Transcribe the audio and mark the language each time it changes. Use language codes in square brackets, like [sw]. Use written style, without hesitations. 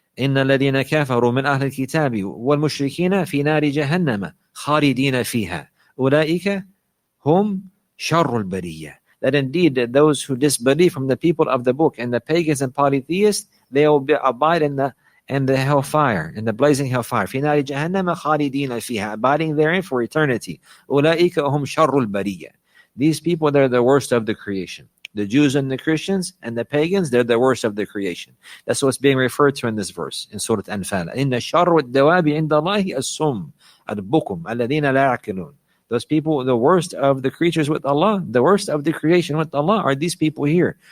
[ar] إِنَّ الَّذِينَ كَفَرُوا مِنْ أَهْلِ الْكِتَابِ وَالْمُشْرِكِينَ فِي نَارِ جَهَنَّمَ خَالِدِينَ فِيهَا أُولَٰئِكَ هُمْ شَرُّ الْبَرِيَّةِ. [en] That indeed those who disbelieve from the people of the book and the pagans and polytheists, they will abide in the hellfire, in the blazing hellfire. [ar] فِي نَارِ جَهَنَّمَ خَالِدِينَ فِيهَا, [en] abiding therein for eternity. [ar] أُولَٰئِكَ هُمْ شَرُّ الْبَرِيَّةِ. [en] These people, they're the worst of the creation. The Jews and the Christians and the pagans, they're the worst of the creation. That's what's being referred to in this verse, in Surah Anfal. [ar] إِنَّ شَرُّ الدَّوَابِ عِنْدَ اللَّهِ السُّمُّ الْبُكُمْ الَّذِينَ لَا يَعْقِلُونَ. [en] Those people, the worst of the creatures with Allah, the worst of the creation with Allah are these people here.